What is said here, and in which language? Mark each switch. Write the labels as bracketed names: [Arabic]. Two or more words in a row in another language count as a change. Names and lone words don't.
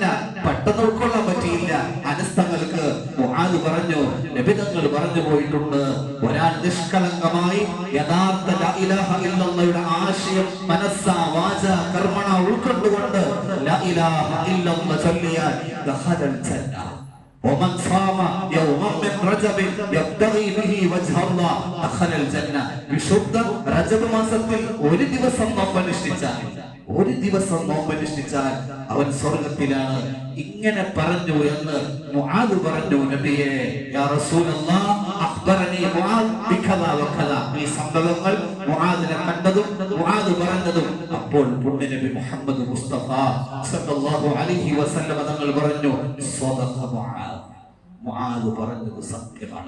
[Malayalam] പെട്ടെന്ന് ഉൾക്കൊള്ളാൻ പറ്റിയില്ല അനസ് തങ്ങൾക്ക്. മുആദ് പറഞ്ഞു, നബി തങ്ങൾ പറഞ്ഞു പോയിട്ടുണ്ട്, ഒരാൾ നിഷ്കളങ്കമായി യഥാർത്ഥ [Arabic] لا إله إلا الله [Malayalam] ആശയം മനസ്സാ വാചാ കർമ്മണ ഉൾക്കൊണ്ടുകൊണ്ട് [Arabic] لا إله إلا الله [Malayalam] ചൊല്ലിയാൽ [Arabic] دخل الجنة. ومن صام يوما من رجب يبتغي به وجه الله دخل الجنة. [Malayalam] വിശുദ്ധ റജബ് മാസത്തിൽ ഒരു ദിവസം നോമ്പനുഷ്ഠിച്ചാൽ അവൻ സ്വർഗ്ഗത്തിലാണ്. ഇങ്ങനെ പറഞ്ഞു എന്ന് മുആദ് പറഞ്ഞു, നബിയേ [Arabic] يا رسول الله أخبرني معاذ بكذا وكذا. [Malayalam] ഈ സംഭവങ്ങൾ മുആദിനെ കണ്ടതും മുആദ് പറഞ്ഞതും അപ്പോൾ പുണ്യ നബി മുഹമ്മദ് മുസ്തഫ [Arabic] صلى الله عليه وسلم [Malayalam] തങ്ങൾ പറഞ്ഞു, [Arabic] صدق معاذ, [Malayalam] മുആദ് പറഞ്ഞത് സത്യമാണ്.